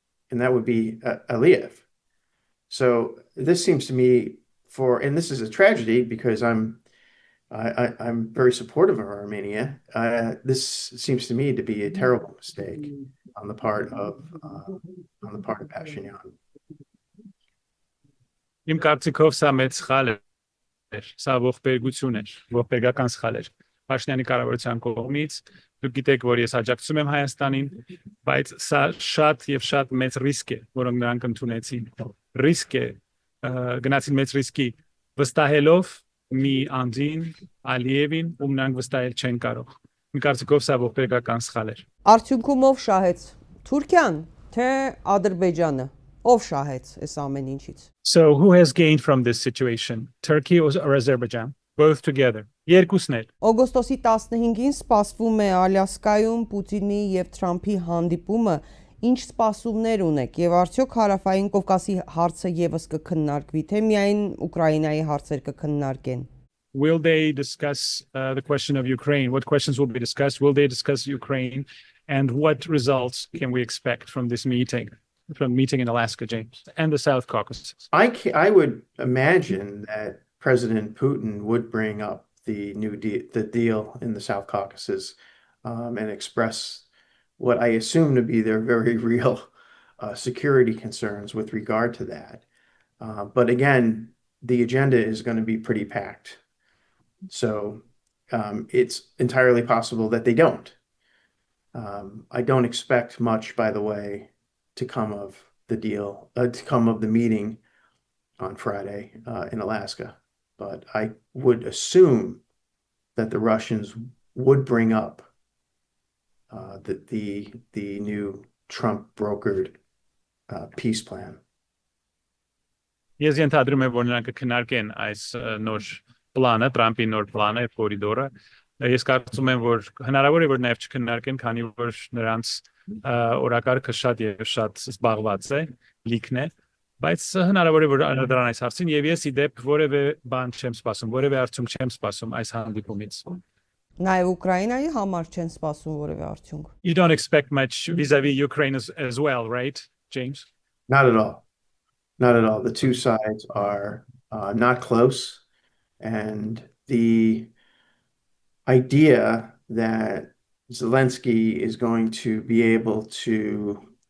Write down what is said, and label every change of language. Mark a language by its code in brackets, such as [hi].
[en] And that would be Aliyev. So this seems to me and this is a tragedy because I'm very supportive of Armenia. This seems to me to be a terrible mistake on the part of Փաշինյանի. [hy] Իմ կարծիքով սա մեծ սխալ է, սա ողբերգություն էր, ողբերգական սխալ էր Փաշինյանի կառավարության կողմից։ Դուք գիտեք, որ ես աջակցում եմ Հայաստանին, բայց սա շատ եւ շատ մեծ ռիսկ է, որոնք նրանք ընդունեցին։ Ռիսկ է, գնացին մեծ ռիսկի վստահելով մի անդին Ալիևին, ում նրանք վստահել չեն կարող։ Իմ կարծիքով սա ողբերգական սխալ էր։ Արդյունքում ով շահեց։ Թուրքիան, թե Ադրբեջանը։ Ով շահեց այս ամեն ինչից։ [en] So who has gained from this situation? Turkey or Azerbaijan? Both together. [hy] Երկուսն էլ։ Օգոստոսի 15-ին սպասվում է Ալյասկայում Պուտինի եւ Թրամփի հանդիպումը։ Ինչ սպասումներ ունեք եւ արդյոք Հարավային Կովկասի հարցը եւս կքննարկվի, թե միայն Ուկրաինայի հարցեր կքննարկեն։ [en] Will they discuss the question of Ukraine? What questions will be discussed? Will they discuss Ukraine? And what results can we expect from this meeting? From the meeting in Alaska, James, and the South Caucasus? I would imagine that President Putin would bring up the deal in the South Caucasus and express what I assume to be their very real security concerns with regard to that. But again, the agenda is going to be pretty packed. So it's entirely possible that they don't. I don't expect much, by the way, to come of the meeting on Friday in Alaska. But I would assume that the Russians would bring up the new Trump brokered peace plan. [hy] Ես ենթադրում եմ, որ նրանք կքննարկեն այս նոր պլանը, Տրամպի նոր պլանը, կորիդորը։ Ես կարծում եմ, որ հնարավոր է, որ նաև չքննարկեն, քանի որ նրանց օրակարգը շատ եւ շատ զբաղված է, լիքն է, բայց հնարավոր է, որ անդրադառնան այս հարցին եւ ես իդեպ որևէ բան չեմ սպասում, որևէ արդյունք չեմ սպասում այս հանդիպումից։ Նաև Ուկրաինայի համար չեն սպասում որևէ արդյունք։ [en] You don't expect much vis-a-vis Ukraine as well, right, James? Not at all. Not at all. The two sides are not close, and the idea that Zelensky is going to be able to